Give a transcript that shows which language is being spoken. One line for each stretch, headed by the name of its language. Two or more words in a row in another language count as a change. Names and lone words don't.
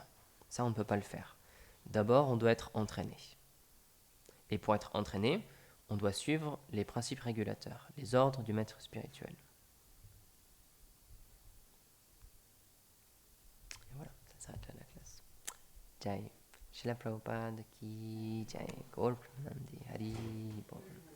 French: Ça, on ne peut pas le faire. D'abord, on doit être entraîné. Et pour être entraîné, on doit suivre les principes régulateurs, les ordres du maître spirituel. Et voilà, ça s'arrête là la classe.
Hindi: Jai. Srila Prabhupada ki Jai. Gaur Premanandi Hari Bol.